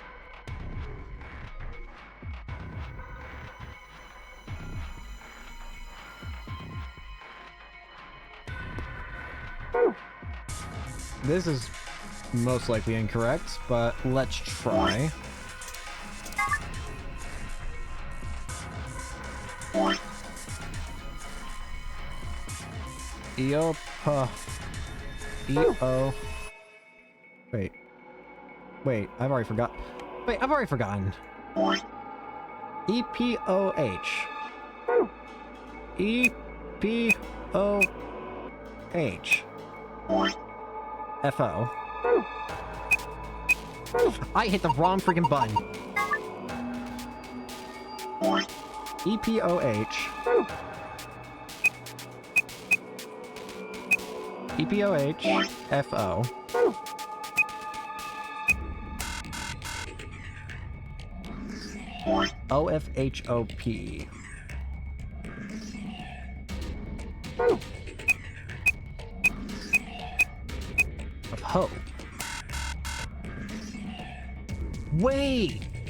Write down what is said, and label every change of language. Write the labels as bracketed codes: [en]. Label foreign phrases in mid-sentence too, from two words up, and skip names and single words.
[en] This is most likely incorrect, but let's try. E-O. Wait, I've already forgotten. Wait, I've already forgotten. E-P-O-H. E-P-O-H. F-O. I hit the wrong freaking button. E-P-O-H. E-P-O-H. F-O. O-F-H-O-P. Of hope. Wait!